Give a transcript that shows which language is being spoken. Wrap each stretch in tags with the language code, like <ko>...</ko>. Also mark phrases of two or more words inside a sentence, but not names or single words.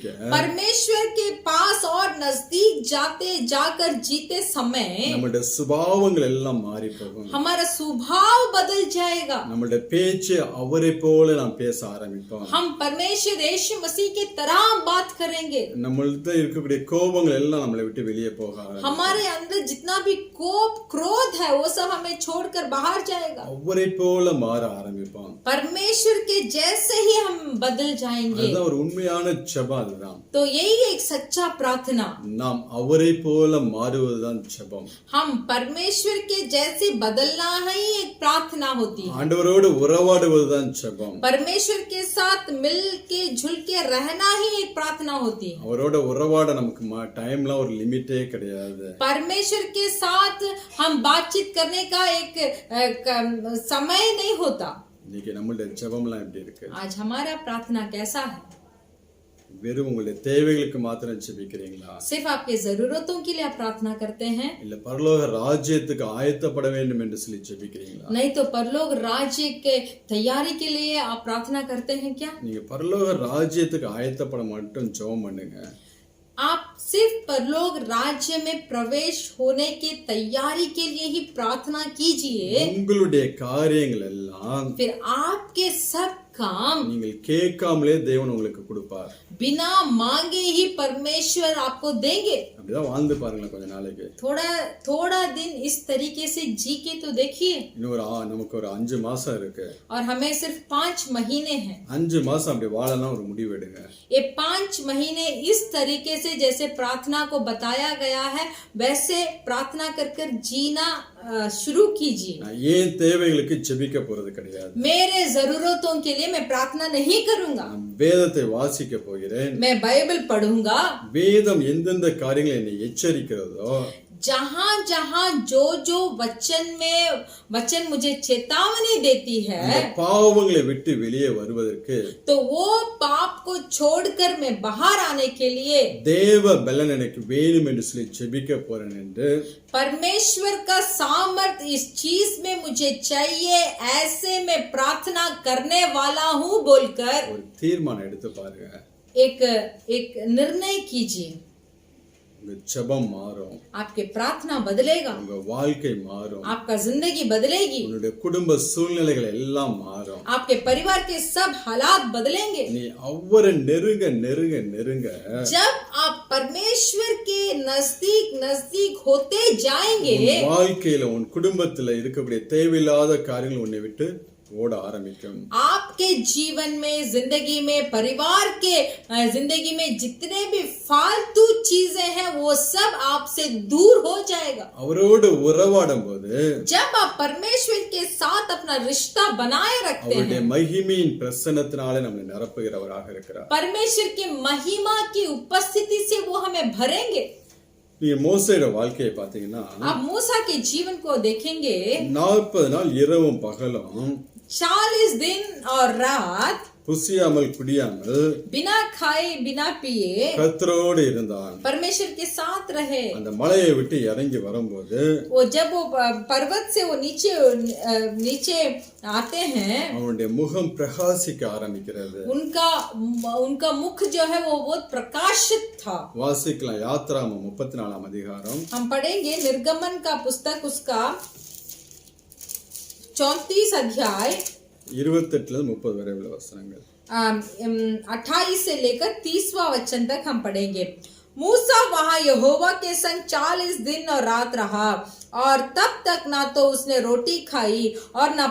<hi>परमेश्वर के पास और नजदीक जाते जाकर जीते समय</hi> <ta>நம்முடைய சுபாவங்கள் எல்லாம் மாறி போகும்.</ta> <hi>हमारा स्वभाव बदल जाएगा।</hi> <ta>நம்முடைய பேச்சு அவரை போல நாம் பேச ஆரம்பிப்போம்.</ta> <hi>हम परमेश्वर यीशु मसीह की तरह बात करेंगे।</hi> <ta>நம்மள்ட்ட இருக்கக்கூடிய கோபங்கள் எல்லாம் நம்மளை விட்டு வெளியே போக ஆரம்பிக்கும்.</ta> <hi>हमारे अंदर जितना भी कोप क्रोध है वो सब हमें छोड़कर बाहर जाएगा।</hi> <ta>அவரை போல மாற ஆரம்பிப்போம்.</ta> <hi>परमेश्वर के जैसे ही हम बदल जाएंगे।</hi> <ta>அதுதான் ஒரு உண்மையான ஜெபம். அதுதான்</ta> <hi>तो यही एक सच्चा प्रार्थना।</hi> <ta>நாம் அவரை போல மாறுவதுதான் ஜெபம்.</ta> <hi>हम परमेश्वर के जैसे बदलना ही एक प्रार्थना होती है।</hi> <ta>ஆண்டவரோடு உறவாடுவதுதான் ஜெபம்.</ta> <hi>परमेश्वर के साथ मिल के जुल के रहना ही एक प्रार्थना होती है।</hi> <ta>அவரோட உறவாட நமக்கு டைம்லாம் ஒரு லிமிட்டே கிடையாது.</ta> <hi>परमेश्वर के साथ हम बातचीत करने का एक समय नहीं होता।</hi> <ta>இன்னைக்கு நம்மளுடைய ஜெபம்லாம் எப்படி இருக்கு?</ta> <hi>आज हमारा प्रार्थना कैसा है?</hi> <ta>வெறும் உங்களுடைய தேவைகளுக்கு மாத்திரம் ஜெபிக்கிறீங்களா?</ta> <hi>सिर्फ आपके जरूरतों के लिए आप प्रार्थना करते हैं?</hi> <ta>இல்ல பரலோக ராஜ்யத்துக்கு ஆயத்தப்பட வேண்டும் என்று சொல்லி ஜெபிக்கிறீங்களா?</ta> <hi>नहीं तो परलोक राज्य के तैयारी के लिए आप प्रार्थना करते हैं क्या?</hi> <ta>நீங்க பரலோக ராஜ்யத்துக்கு ஆயத்தப்பட மட்டும் ஜெபம் பண்ணுங்க.</ta> <hi>आप सिर्फ परलोक राज्य में प्रवेश होने की तैयारी के लिए ही प्रार्थना कीजिए।</hi> <ta>உங்களுடைய காரியங்கள் எல்லாம்</ta> <hi>फिर आपके सब काम</hi> <ta>நீங்கள் கேட்காமலே தேவன் உங்களுக்கு கொடுப்பார்.</ta> <hi>बिना मांगे ही परमेश्वर आपको देंगे।</hi> <ta>அப்படிதான் வாழ்ந்து பாருங்களேன் கொஞ்ச நாளைக்கு.</ta> <hi>थोड़ा दिन इस तरीके से जी के तो देखिए।</hi> <ta>இன்னும் நமக்கு ஒரு 5 மாசம் இருக்கு.</ta> <hi>और हमें सिर्फ 5 महीने हैं।</hi> <ta>5 மாசம் அப்படி வாழலாம் ஒரு முடிவு எடுங்க.</ta> <hi>ये 5 महीने इस तरीके से जैसे प्रार्थना को बताया गया है वैसे प्रार्थना कर कर जीना शुरू कीजिए।</hi> <ta>நான் ஏன் தேவைகளுக்கு ஜெபிக்க போறது கிடையாது.</ta> <hi>मेरे जरूरतों के लिए मैं प्रार्थना नहीं करूंगा।</hi> <ta>நான் வேதத்தை வாசிக்க போகிறேன்.</ta> <hi>मैं बाइबल पढ़ूंगा।</hi> <ta>வேதம் எந்தெந்த காரியங்களை என்னை எச்சரிக்கிறதோ</ta> <hi>जहां जहां जो वचन मुझे चेतावनी देती है</hi> <ta>அந்த பாவங்களை விட்டு வெளியே வருவதற்கு</ta> <hi>तो वो पाप को छोड़कर मैं बाहर आने के लिए</hi> <ta>தேவ பலன் எனக்கு வேணும் என்று சொல்லி ஜெபிக்க போறேன் என்று</ta> <hi>परमेश्वर का सामर्थ इस चीज में मुझे चाहिए ऐसे मैं प्रार्थना करने वाला हूँ बोलकर</hi> <ta>ஒரு தீர்மானம் எடுத்து பாருங்க.</ta> <hi>एक निर्णय कीजिए।</hi> <ta>உங்க ஜெபம் மாறும்.</ta> <hi>आपके प्रार्थना बदलेगा।</hi> <ta>உங்க வாழ்க்கை மாறும்.</ta> <hi>आपका जिंदगी बदलेगी।</hi> <ta>உன்னுடைய குடும்ப சூழ்நிலைகள் எல்லாம் மாறும்.</ta> <hi>आपके परिवार के सब हालात बदलेंगे।</hi> <ta>நீ அவரை நெருங்க நெருங்க நெருங்க</ta> <hi>जब आप परमेश्वर के नजदीक होते जाएंगे</hi> <ta>உன் வாழ்க்கையில உன் குடும்பத்துல இருக்கக்கூடிய தேவையில்லாத காரியங்கள் உன்னை விட்டு ஓட ஆரம்பிக்கும்.</ta> <hi>आपके जीवन में जिंदगी में परिवार के जिंदगी में जितने भी फालतू चीजें हैं वो सब आपसे दूर हो जाएगा।</hi> <ta>அவரோடு உறவாடும் போது</ta> <hi>जब आप परमेश्वर के साथ अपना रिश्ता बनाए रखते</hi> <ta>அவருடைய</ta> <hi>हैं</hi> <ta>மகிமையின் பிரசன்னத்தினாலே நம்மை நிரப்புகிறவராக இருக்கிறார்.</ta> <hi>परमेश्वर की महिमा की उपस्थिति से वो हमें भरेंगे।</hi> <ta>நீங்க மோசேயோட வாழ்க்கையை பாத்தீங்கன்னா</ta> <hi>आप मूसा के जीवन को देखेंगे</hi> <ta>40 நாள் இரவும் பகலும்</ta> <hi>40 दिन और रात</hi> <ta>புசியாமல் குடியாமல்</ta> <hi>बिना खाए बिना पिए</hi> <ta>கர்த்தரோடு இருந்தான்.</ta> <hi>परमेश्वर के साथ रहे।</hi> <ta>அந்த மலையை விட்டு இறங்கி வரும்போது</ta> <hi>वो जब वो पर्वत से वो नीचे आते हैं</hi> <ta>அவனுடைய முகம் பிரகாசிக்க ஆரம்பிக்கிறது.</ta> <hi>उनका मुख जो है वो बहुत प्रकाशित था।</hi> <ta>வாசிக்கலாம் யாத்ராகமம் 34ஆம் அதிகாரம்.</ta> <hi>हम पढ़ेंगे निर्गमन का पुस्तक उसका 34 अध्याय</hi> <ta>28 30 वரை உள்ள वचनங்கள்.</ta> <hi>28 से लेकर 30वां वचन तक हम पढ़ेंगे। मूसा वहां यहोवा के संग 40 दिन और रात रहा और तब तक ना तो उसने रोटी खाई और ना</hi>